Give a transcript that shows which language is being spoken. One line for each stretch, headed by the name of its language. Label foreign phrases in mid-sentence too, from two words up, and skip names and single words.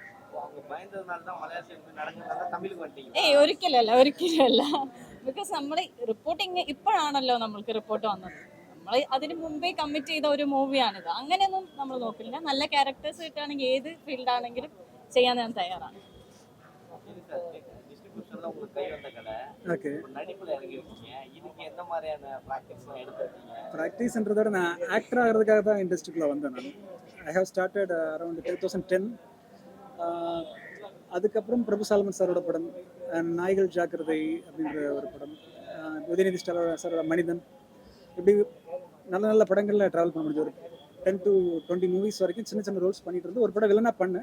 Malayalam: ഒരിക്കലല്ല. ബിക്കോസ് നമ്മുടെ റിപ്പോർട്ടിങ് ഇപ്പോഴാണല്ലോ നമ്മൾക്ക് റിപ്പോർട്ട് വന്നത്. നമ്മൾ അതിന് മുമ്പേ കമ്മിറ്റ് ചെയ്ത ഒരു മൂവിയാണിത്. അങ്ങനെയൊന്നും നമ്മൾ നോക്കില്ല. നല്ല ക്യാരക്ടേഴ്സ് കിട്ടുകയാണെങ്കിൽ ഏത് ഫീൽഡാണെങ്കിലും ചെയ്യാൻ ഞാൻ തയ്യാറാണ്.
Tamil: ப்ராக்டிஸ்ன்றதோட நான் ஆக்டர் ஆகிறதுக்காக தான் இண்டஸ்ட்ரிக்குள்ளே வந்தேன்.
English: நான் I have started around 2010.
Tamil: அதுக்கப்புறம் பிரபு சாலமன் சாரோட படம், நாய்கள் ஜாக்கிரதை அப்படின்ற ஒரு படம், உதயநிதி சாரோட மனிதன், இப்படி நல்ல படங்களில் ட்ராவல் பண்ண முடிஞ்சு. ஒரு 10 to 20 மூவிஸ் வரைக்கும் சின்ன ரோல்ஸ் பண்ணிட்டு இருந்து ஒரு படம் வில்லனாக பண்ணேன்.